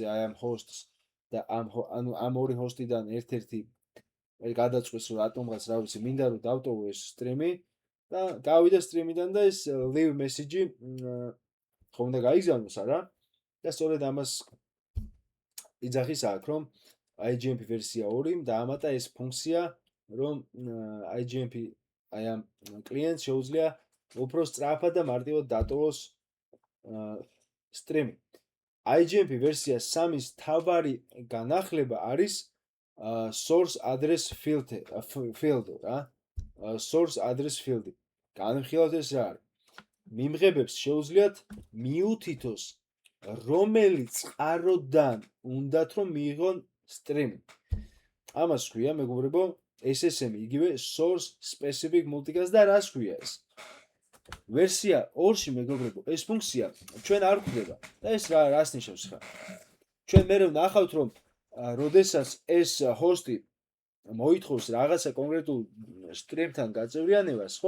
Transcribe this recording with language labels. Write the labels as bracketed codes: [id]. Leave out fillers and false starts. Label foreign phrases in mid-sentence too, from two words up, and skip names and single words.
[ka] აი ამ host-ს და ანუ ამ ორი host-იდან ერთ-ერთი გადაწყვეტს რომ რატომღაც რა ვიცი მინდა რომ დავტოვო ეს სტრიმი და გავიდა სტრიმიდან და ეს [en] live message [ka] ხომ უნდა გაიგზავნოს არა და სწორედ ამას იძახის აქ რომ IGMP ვერსია 2 დაამატა ეს ფუნქცია რომ IGMP აი ამ კლიენტს შეუძლია უფრო სწრაფად და მარტივად დატოვოს სტრიმი. IGMP ვერსია 3-ის თავარი განახლება არის [en] source address field [ka] რა. [en] source address field. [ka] განვიხილავთ ეს რა არის. მიმღებებს შეუძლიათ მიუთითოს რომელი წყაროდან უნდათ რომ მიიღონ სტრიმი. ამას ქვია მეგობრებო SSM იგივე [en] source specific multicast [ka] და რას ქვია ეს? ვერსია 2-ში მეგობრებო ეს ფუნქცია ჩვენ არ გვხვდება და ეს რას ნიშნავს ხა? ჩვენ მე ვნახავთ რომ როდესაც ეს ჰოსტი მოითხოვს რაღაცა კონკრეტულ სტრიმთან გაწევრიანებას, ხო?